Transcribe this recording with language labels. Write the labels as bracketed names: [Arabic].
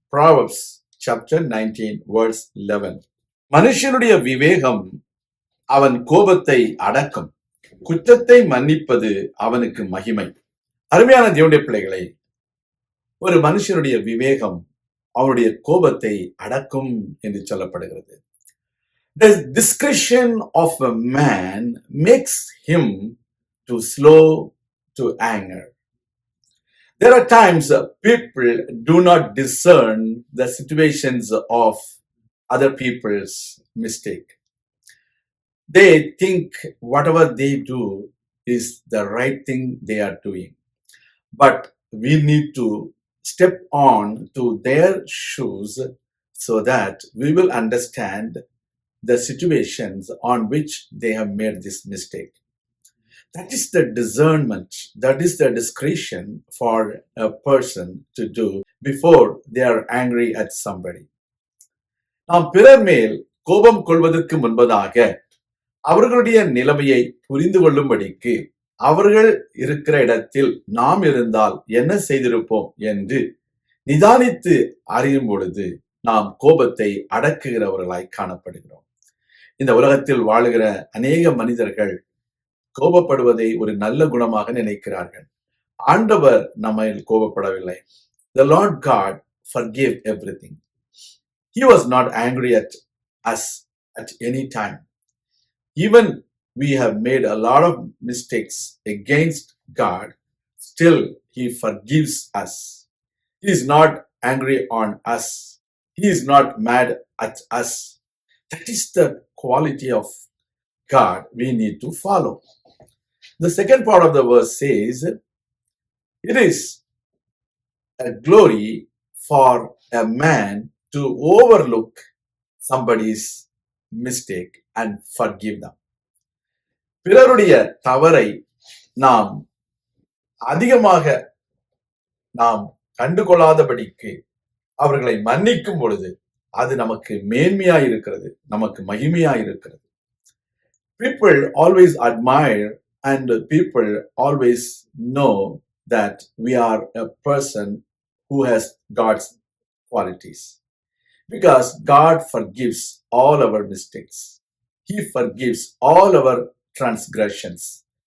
[English] Proverbs chapter 19 verse 11. [Tamil] மனுஷனுடைய விவேகம் அவன் கோபத்தை அடக்கும், குற்றத்தை மன்னிப்பது அவனுக்கு மகிமை. அருமையான தேவனுடைய பிள்ளைகளை, ஒரு மனுஷனுடைய விவேகம் அவனுடைய கோபத்தை அடக்கும் என்று சொல்லப்படுகிறது. [English] The discretion of a man makes him to slow to anger. There are times people do not discern the situations of other people's mistake. They think whatever they do is the right thing they are doing. But we need to step on to their shoes so that we will understand the situations on which they have made this mistake. That is the discernment, that is the discretion for a person to do before they are angry at somebody. [Tamil] நாம் பிறர் மேல் கோபம் கொள்வதற்கு முன்பதாக அவர்களுடைய நிலைமையை புரிந்து கொள்ளும்படிக்கு அவர்கள் இருக்கிற இடத்தில் நாம் இருந்தால் என்ன செய்திருப்போம் என்று நிதானித்து அறியும் பொழுது நாம் கோபத்தை அடக்குகிறவர்களாய் காணப்படுகிறோம். இந்த உலகத்தில் வாழுகிற அநேக மனிதர்கள் கோபப்படுவதை ஒரு நல்ல குணமாக நினைக்கிறார்கள். ஆண்டவர் நம்மை கோபப்படவில்லை. [English] The Lord God forgave everything. He was not angry at us at any time. Even we have made a lot of mistakes against God, still He forgives us. He is not angry on us. He is not mad at us. That is the quality of God we need to follow. The second part of the verse says, it is a glory for a man to overlook somebody's mistake and forgive them. [Tamil] பிறருடைய தவறை நாம் அதிகமாக நாம் கண்டுகொள்ளாதபடிக்கு அவர்களை மன்னிக்கும் பொழுது அது நமக்கு மேன்மையாய் இருக்கிறது, நமக்கு மகிமையாய் இருக்கிறது. [English] People always admire and people always know that we are a person who has God's qualities, because God forgives all our mistakes. He forgives all our transgressions.